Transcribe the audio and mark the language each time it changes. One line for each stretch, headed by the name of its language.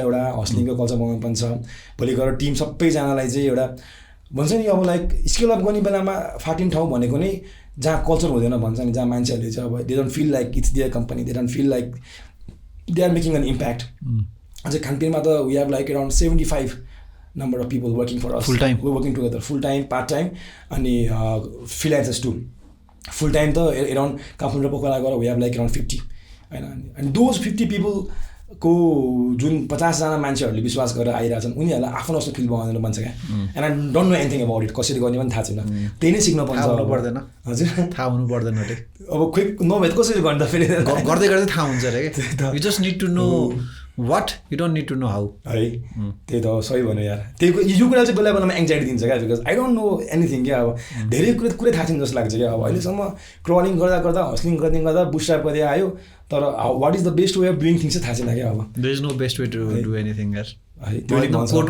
Nepali: एउटा हस्लिङको कल्चर बनाउनु पर्ने छ. भोलि गएर टिम सबैजनालाई चाहिँ एउटा भन्छ नि अब
English: like scale up
Nepali: गर्ने बेलामा फाटिने ठाउँ भनेको नै जहाँ कल्चर हुँदैन भन्छ नि. जहाँ मान्छेहरूले चाहिँ अब
English: They don't feel like it's their company. They don't feel like they are making an impact.
Nepali: अझै खानपिनमा त
English: We have like around 75 number of people working for us. Full time. We're working together. Full time, part time, and freelancers too. Full time the around Khaanpin Pokhara we have like around 50. And those 50 people
Nepali: को जुन 50 जना मान्छेहरूले विश्वास गरेर आइरहेछन् उनीहरूलाई आफ्नो जस्तो feel बनाउनु मन छ क्या.
English: And I don't know anything about it.
Nepali: कसरी गर्ने पनि थाहा छैन. त्यही नै सिक्न पर्छ. थाहा पर्दैन. हजुर थाहा हुनु पर्दैन रे. अब खोइ नभए कसरी गर्दा फेरि गर्दै गर्दै थाहा हुन्छ रे.
English: You just need to know what, you don't need to know how.
Nepali: है त्यही त सही भन्यो यार. त्यही यो कुरा चाहिँ बेलामा एङ्जाइटी दिन्छ क्या.
English: because I don't know anything
Nepali: क्या. अब धेरै कुरै थाहा छैन जस्तो लाग्छ क्या. अब अहिलेसम्म क्रलिङ गर्दा हस्लिङ गर्दा बुस्ट्र्याप गर्दै आयो.
English: तर what is the best way of doing things
Nepali: चाहिँ थाहा छैन क्या. अब
English: There is no best way to do anything यार.
Nepali: है त्यो